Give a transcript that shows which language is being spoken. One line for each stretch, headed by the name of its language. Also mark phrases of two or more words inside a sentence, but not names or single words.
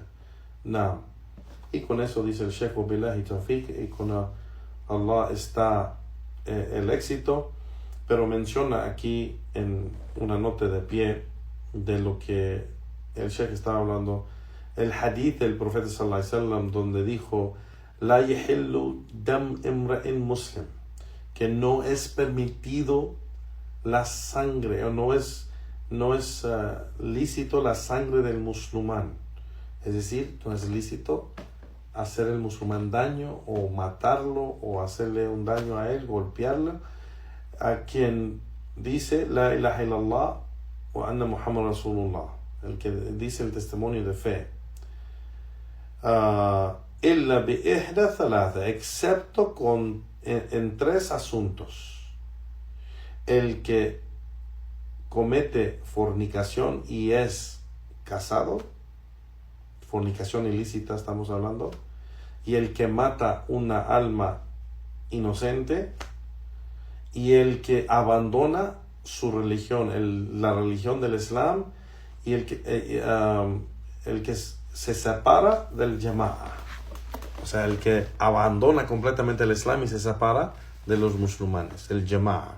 Spanish: No. Y con eso dice el Sheikh
Arabic: بالله توفيق,
Spanish: y con Allah está el éxito, pero menciona aquí en una nota de pie de lo que el Sheikh estaba hablando, el hadith del profeta
Arabic: صلى الله عليه وسلم,
Spanish: donde dijo:
Arabic: لا يحل دم امرئ مسلم,
Spanish: que no es permitido la sangre, o no es lícito la sangre del musulmán. Es decir, no es lícito hacer al musulmán daño, o matarlo, o hacerle un daño a él, golpearlo, a quien dice
Arabic: لا إله إلا الله وأن محمد رسول الله,
Spanish: el que dice el testimonio de fe,
Arabic: إلا بإحدى ثلاثة,
Spanish: excepto en tres asuntos: el que comete fornicación y es casado, fornicación ilícita estamos hablando, y el que mata una alma inocente, y el que abandona su religión, la religión del Islam, y el que se separa del Jama'a, o sea, el que abandona completamente el Islam y se separa de los musulmanes, el Jama'a.